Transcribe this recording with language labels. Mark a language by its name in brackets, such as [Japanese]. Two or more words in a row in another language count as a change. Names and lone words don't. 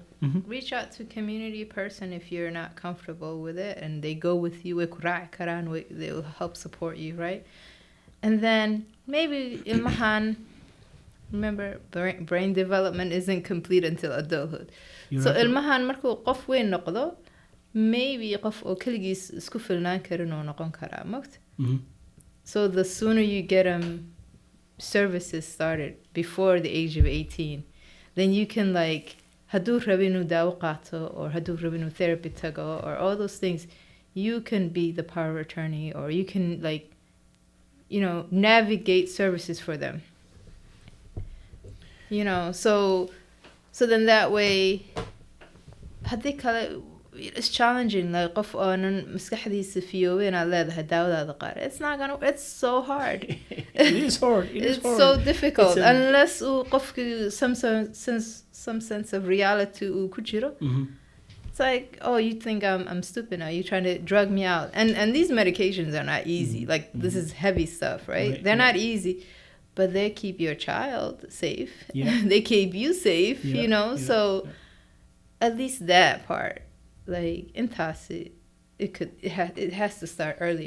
[English] Mm-hmm. Reach out to a community person if you're not comfortable with it, and they go with you. They will help support you, right? And then maybe ilmahan. Remember, brain development isn't complete until adulthood. [Somali] So ilmahan markuu qof weyn noqdo, maybe qof oo kaligiis isku filnaan karin oo noqon karaa mogt. [English] So the sooner you get them services started before the age of 18, then you can like [Somali] haduu rabinu daawo qaato [English] or [Somali] haduu rabinu [English] therapy tago or all those things, you can be the power of attorney, or you can like, you know, navigate services for them. You know, so then that way it's challenging. [Somali] Like qof aanan maskaxdiisa fiyoobin aad leedahay daawadaada qaar. [English] It's not gonna. It's so hard. It is hard. It's so difficult unless qofku some sense of reality [Somali] uu ku jiro. [English] It's like, oh, you think I'm stupid now? You're trying to drug me out. And these medications are not easy. Like this is heavy stuff, right? They're not easy. But they keep your child safe. Yeah. They keep you safe, you know? So at least that part, like in Tasi, it has to start earlier.